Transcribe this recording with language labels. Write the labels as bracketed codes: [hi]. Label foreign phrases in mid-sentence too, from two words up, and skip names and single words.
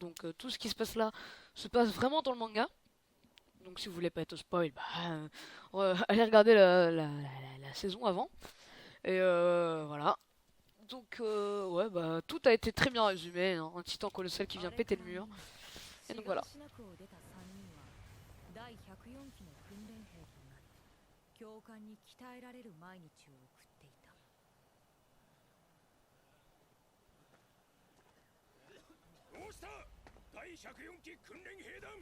[fr] Donc tout ce qui se passe là se passe vraiment dans le manga. Donc si vous voulez pas être spoil, bah, allez regarder la saison avant. Et voilà. Donc ouais, bah tout a été très bien résumé, hein. Un titan colossal qui vient péter le mur. Et donc voilà. [ja] 第104期の訓練兵となり、教官に鍛えられる毎日を送っていた。どうした？第104期訓練兵団。